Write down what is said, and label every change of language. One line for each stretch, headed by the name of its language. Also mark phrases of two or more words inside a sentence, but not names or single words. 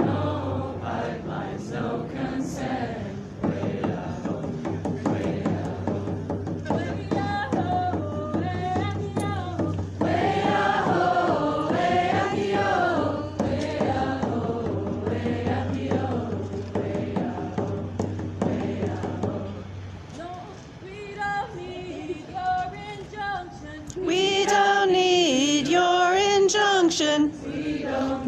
English: No consent. Way-ah-ho, way-ah-ho. Way-ah-ho, way-ah-ho. Way-ah-ho, way-ah-ho. Way-ah-ho, way-ah-ho. Way-ah-ho, way-ah-ho. No, we don't need your injunction. We don't need your injunction. We don't